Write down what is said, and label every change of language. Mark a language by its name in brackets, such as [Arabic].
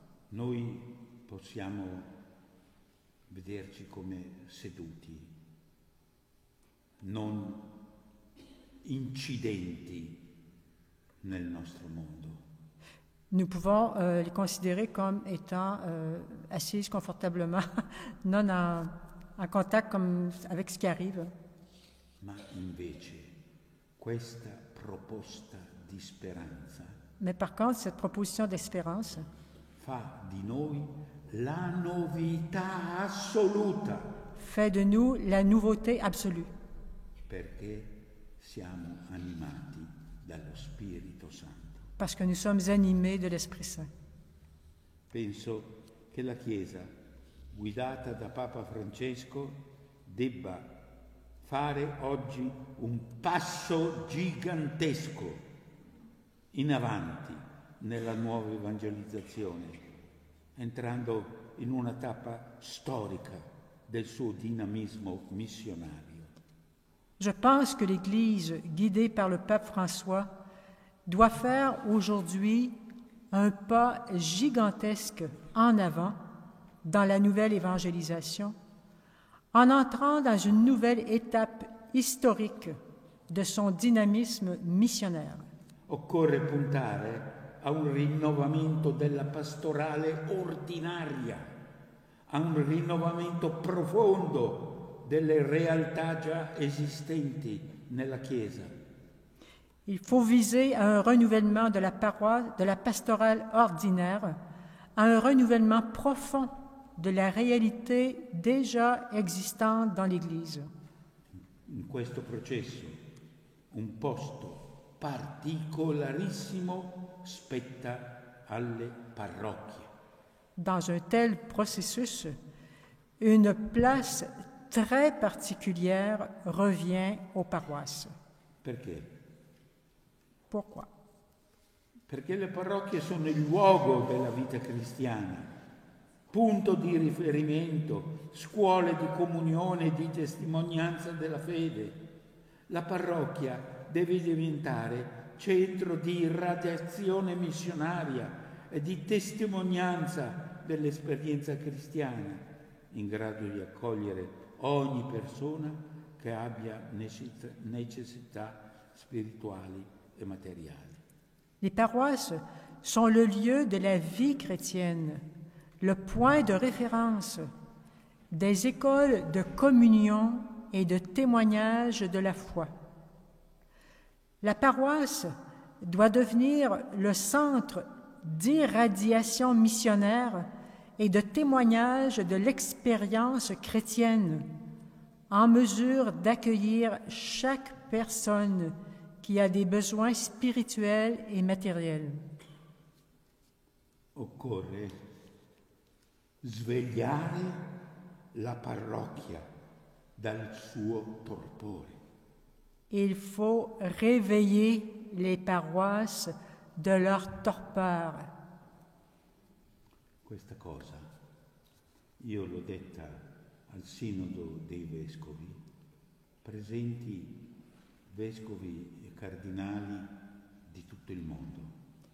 [Italian] noi possiamo vederci come seduti, non incidenti nel nostro mondo. [French] nous pouvons les considérer comme étant assises confortablement, non en contact comme avec ce qui arrive. [Italian] Ma invece questa proposta di speranza [French] Mais par contre, cette proposition d'espérance [Italian] fa di noi la novità assoluta, [French] fait de nous la nouveauté absolue, [Italian] perché siamo animati dallo Spirito Santo. [French] parce que nous sommes animés de l'Esprit Saint. [Italian] Penso che la Chiesa, guidata da Papa Francesco, debba fare oggi un passo gigantesco in avanti nella nuova evangelizzazione, entrando in una tappa storica del suo dinamismo missionario. [French] Je pense que l'Église, guidée par le pape François, doit faire aujourd'hui un pas gigantesque en avant dans la nouvelle évangélisation, en entrant dans une nouvelle étape historique de son dynamisme missionnaire. [Italian] Occorre puntare a un rinnovamento della pastorale ordinaria, a un rinnovamento profondo delle realtà già esistenti nella Chiesa. [French] Il faut viser à un renouvellement de la paroisse, de la pastorale ordinaire, à un renouvellement profond de la réalité déjà existante dans l'Église. [Italian] In questo processo un posto particolarissimo spetta alle parrocchie. [French] Dans un tel processus, une place très particulière revient aux paroisses. [Italian] Perché? [French] Pourquoi? [Italian] Perché le parrocchie sono il luogo della vita cristiana, punto di riferimento, scuole di comunione e di testimonianza della fede. La parrocchia deve diventare centro di irradiazione missionaria, e di testimonianza dell'esperienza cristiana, in grado di accogliere ogni persona che abbia necessità spirituali [French] et matérielles. Les paroisses sont le lieu de la vie chrétienne, le point de référence, des écoles de communion et de témoignage de la foi. La paroisse doit devenir le centre d'irradiation missionnaire et de témoignage de l'expérience chrétienne, en mesure d'accueillir chaque personne qui a des besoins spirituels et matériels. [Italian] Occorre svegliare la parrocchia dal suo torpore. [French] Il faut réveiller les paroisses de leur torpeur. [Italian] Questa cosa io l'ho detta al Sinodo dei Vescovi, presenti vescovi e cardinali di tutto il mondo.